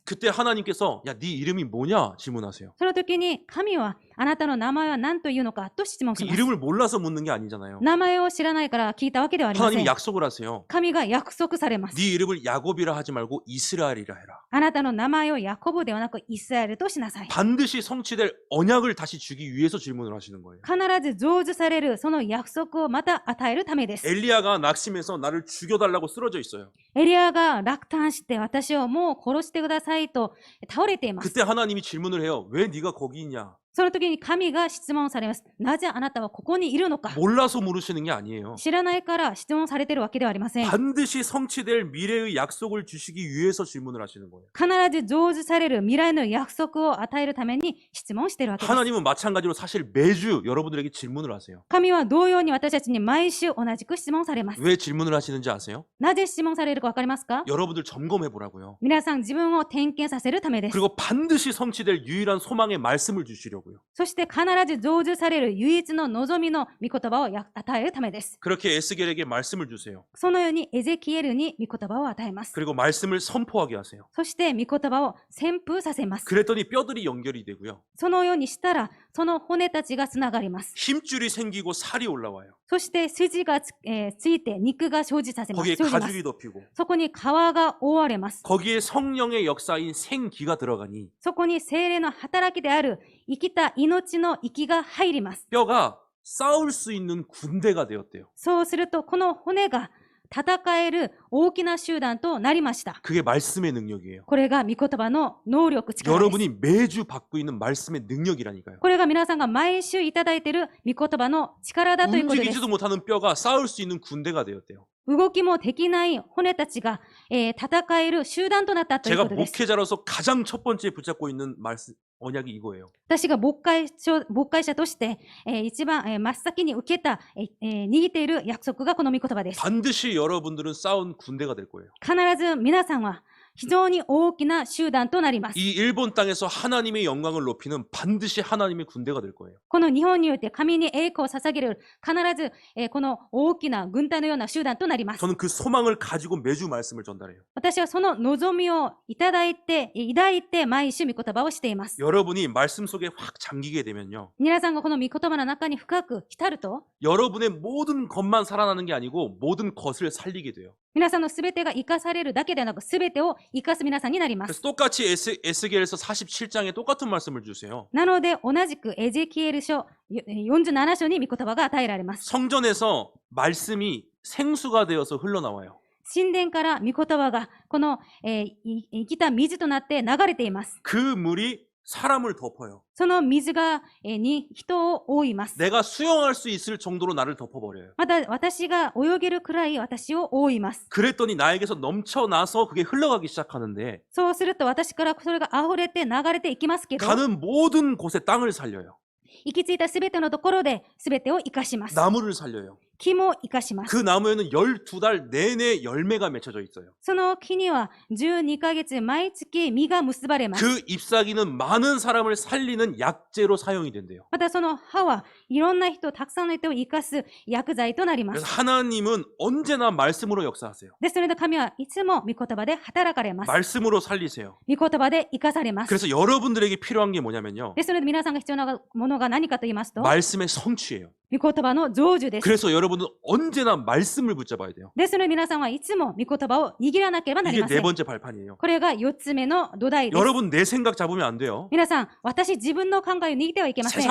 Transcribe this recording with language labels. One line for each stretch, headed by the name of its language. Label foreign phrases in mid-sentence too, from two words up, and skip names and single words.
Korean: 그때 하나님께서 야, 네 이름이 뭐냐 질문하세요.
Japanese: その時に神はあなたの名前は何というのかと質問
Korean: 그
Japanese: します。
Korean: 이름을 몰라서 묻는 게 아니잖아요.
Japanese: 名前を知らないから聞いたわけではありませ
Korean: 하나님이
Japanese: ん。
Korean: 약속을 하세요.
Japanese: 神が約束されます。
Korean: 네 이름을 야곱이라 하지 말고 이스라엘이라 해라.
Japanese: あなたの名前をヤコブではなくイスラエルとしなさい。
Korean: 반드시 성취될 언약을 다시 주기 위해서 질문을 하시는 거예요.
Japanese: 必ず成就されるその約束をまた与えるためです。
Korean: 엘리야가 낙심해서 나를 죽여달라고 쓰러져 있어요.
Japanese: エリアが落胆して私をもう殺してくださいと倒れています。
Korean: 그때 하나님이 질문을 해요. 왜 네가 거기 있냐?
Japanese: その時に神が質問されます。なぜあなたはここにいるのか。
Korean: 몰라서 물으시는 게 아니에요.
Japanese: 知らないから質問されているわけではありません。
Korean: 반드시 성취될 미래의 약속을 주시기 위해서 질문을 하시는 거예요.
Japanese: 必ず成就される未来の約束を与えるために質問しているわけです。
Korean: 하나님은 마찬가지로 사실 매주 여러분들에게 질문을 하세요.
Japanese: 神は同様に私たちに毎週同じく質問されます。
Korean: 왜 질문을 하시는지 아세요?
Japanese: なぜ質問されるかわかりますか？
Korean: 여러분들 점검해 보라고요.
Japanese: 皆さん自分を点検させるためです。
Korean: 그리고 반드시 성취될 유일한 소망의 말씀을 주시려고요.
Japanese: そして必ず成就される唯一の望みの御言葉を与えるためです。
Korean: 그렇게 에스겔에게 말씀을 주세요.
Japanese: そのようにエゼキエルに御言葉を与えます。
Korean: 그리고 말씀을 선포하게 하세요.
Japanese: そして御言葉を旋風させます。
Korean: 그랬더니 뼈들이 연결이 되고요.
Japanese: そのようにしたら、その骨たちがつながります。
Korean: 힘줄이 생기고 살이 올라와요.
Japanese: そして筋がついて肉が生じさせます。
Korean: 거기에
Japanese: 生じます
Korean: 가죽이 덮이고
Japanese: そこに皮が覆われます。
Korean: 거기에 성령의 역사인 생기가 들어가니
Japanese: そこに精霊の働きである生きた命の息が入ります。
Korean: 뼈가 싸울 수 있는 군대가 되었대요.
Japanese: そうすると、この骨が戦える大きな集団となりました。
Korean: 그게 말씀의 능력이에요.
Japanese: これが御言葉の能力、力です。
Korean: 여러분이 매주 받고 있는 말씀의 능력이라니까요.
Japanese: これが皆さんが毎週いただいている御言葉の力だということです。
Korean: 움직이지도 못하는 뼈가 싸울 수 있는 군대가 되었대요.
Japanese: 動きもできない骨たちが、戦える集団となったという
Korean: 제가
Japanese: ことです。
Korean: 목회자로서 가장 첫 번째 붙잡고 있는 말씀 언약이 이거예요.
Japanese: 私が牧会者として、一番、真っ先に受けた、握っている約束がこの御言葉です。
Korean: 반드시 여러분들은 싸운 군대가 될 거예요.
Japanese: 必ず皆さんは非常に大きな集団となります。
Korean: 이 일본 땅에서 하나님의 영광을 높이는 반드시 하나님의 군대가 될 거예요.
Japanese: この日本において神に栄光を捧げる必ず、この大きな軍隊のような集団となります。
Korean: 저는 그 소망을 가지고 매주 말씀을 전달해요.
Japanese: 私はその望みをいただいて、抱いて毎週御言葉をしています。
Korean: 여러분이 말씀 속에 확 잠기게 되면요.
Japanese: 皆さんがこの御言葉の中に深く浸ると、
Korean: 여러분의 모든 것만 살아나는 게 아니고 모든 것을 살리게 돼요.
Japanese: 皆さんのすべてが生かされるだけではなく、すべてを生かす皆さんになりま
Korean: 그래서
Japanese: す。
Korean: 똑같이 에스겔서 47장에 똑같은 말씀을 주세요.
Japanese: なので、同じくエゼキエル書47章に御言葉が与えられます。
Korean: 성전에서 말씀이 생수가 되어서 흘러나와요.
Japanese: 神殿から御言葉がこの、生きた水となって流れています。
Korean: 그 물이 사람을 덮어요.
Japanese: その水が、に人を覆います。
Korean: 내가 수영할 수 있을 정도로 나를 덮어버려요.
Japanese: また私が泳げるくらい私を覆います。
Korean: 그랬더니 나에게서 넘쳐나서 그게 흘러가기 시작하는데
Japanese: そうすると私からそれが溢れて流れていきますけど、
Korean: 가는 모든 곳에 땅을 살려요.
Japanese: 行き着いたすべてのところで、すべてを生かします。
Korean: 나무를 살려요.
Japanese: 木も生かします。
Korean: 그 나무에는 12달 내내 열매가 맺혀져 있어요.
Japanese: その木には12ヶ月毎月実が結ばれます。
Korean: 그 잎사귀는 많은 사람을 살리는 약재로 사용이 된대요.
Japanese: またその葉はいろんな人、たくさんの人を生かす薬剤となりま
Korean: 그래서
Japanese: す。
Korean: 하나님은 언제나 말씀으로 역사하세요.
Japanese: ですので神はいつも御言葉で働かれます。
Korean: 말씀으로 살리세요.
Japanese: 御言葉で生かされます。
Korean: 그래서 여러분들에게 필요한 게 뭐냐면요.
Japanese: ですので皆さんが必要なものが何かと言いますと、
Korean: 말씀의 성취예요.
Japanese: 御言葉の成就です。
Korean: 그래서 여러분은 언제나 말씀을 붙잡아야 돼요.
Japanese: ですので皆さんはいつも御言葉を握らなければなり
Korean: 이게
Japanese: ませ
Korean: 네
Japanese: ん。
Korean: 번째 발판이에요.
Japanese: これが4つ目の土台です。
Korean: 여러분 내 생각 잡으면 안 돼요.
Japanese: 皆さん、私自分の考えを握ってはいけません。